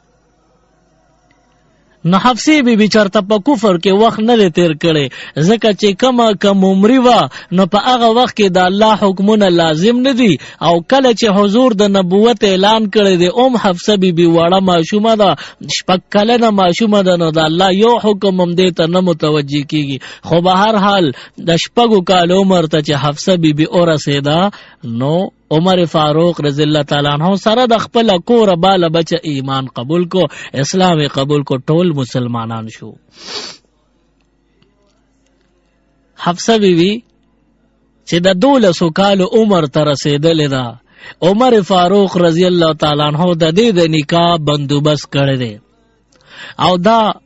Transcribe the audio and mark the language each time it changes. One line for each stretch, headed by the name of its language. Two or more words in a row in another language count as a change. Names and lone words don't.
Pashto: نو حفصې بیبي چرته په کفر کې وخت نه دی تیر کړی ځکه چې کم عمري وه نو په هغه وخت کې د الله حکمونه لازم نه دي او کله چې حضور د نبوت اعلان کړی دی حفصه بیبي وړه ماشومه ده 6 کلنه ماشومه ده نو د الله یو حکم هم دې ته نه متوجه کیږي. خو به هر حال د 6 کال عمر ته چې حفصه بیبي ورسېده نو عمر فاروق
Arabic: رضی اللہ تعالی عنہ
Pashto: سره د خپل کور بالا بچه ایمان قبول کو اسلام قبول کو ټول مسلمانان شو. حفصه بیوی چې د 12 کالو عمر ته رسیدلې ده عمر فاروق
Arabic: رضی اللہ تعالی عنہ
Pashto: د دې د نکاح بندوبست کړی دی او دا